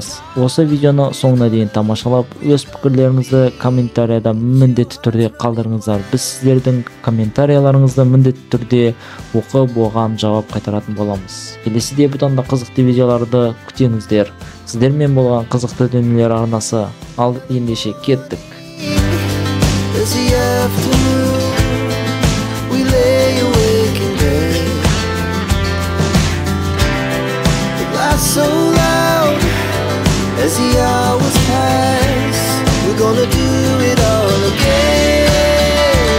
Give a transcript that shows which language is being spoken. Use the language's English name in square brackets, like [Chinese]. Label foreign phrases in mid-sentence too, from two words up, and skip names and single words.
[Kazakh] Осы видеоны соңына дейін тамашалап, өз пікірлеріңізді комментарияда міндетті түрде қалдырыңыздар. Біз сіздердің комментарияларыңызды міндетті түрде оқып, оған жауап қайтаратын боламыз. Келесіде бұдан да қызықты видеоларды күтіңіздер. Сіздермен болған қызықты дүниелер арнасы. Ал ендеше кеттік. [English] So loud as the hours pass, we're gonna do it all again.